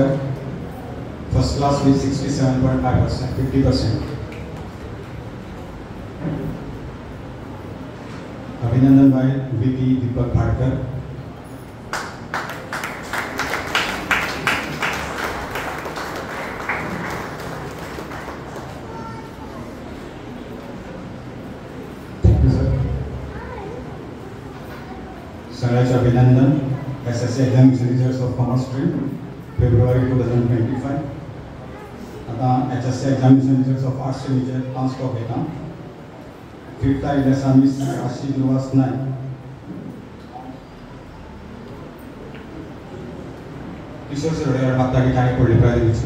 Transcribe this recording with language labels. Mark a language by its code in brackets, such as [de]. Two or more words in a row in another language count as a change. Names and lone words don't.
[en] first class with 67.5%, 50%. [kok] अभिनंदन भाई प्रीती दीपक बाळकर. [en] thank you sir. [kok] सगळ्यांचे अभिनंदन. [en] SSC examination results of commerce stream February 2025. [kok] आता [en] HSC examination results of arts stream [kok] चे 5 स्टॉक येता. फिफ्थ आयिल्लें आसा मिस राशी ध्रुवास नायक. किशोर शिरोडे मागता की ताणें फुडली प्रायज दिवची.